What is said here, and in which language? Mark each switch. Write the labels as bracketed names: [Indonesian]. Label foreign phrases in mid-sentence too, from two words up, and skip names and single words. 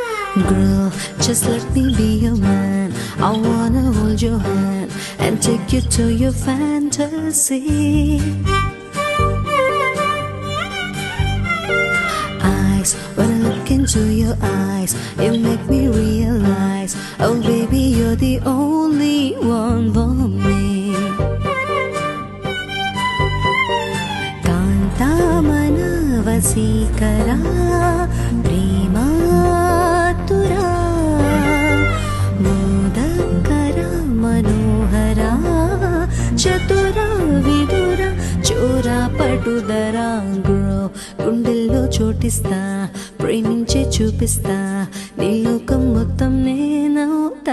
[English] Girl, just let me be your man. I wanna hold your hand and take you to your fantasy. Eyes, when I look into your eyes, it make me realize, oh baby, you're the only one for me. [Telugu] కంటమన వశికర ప్రేమతుర ముదకర మనోహర చతుర విదుర చోర పటుదర. Girl, గుండెల్లో చోటిస్తా, ప్రేమించే చూపిస్తా, నీ లోకం మొత్తం నేనవుతా.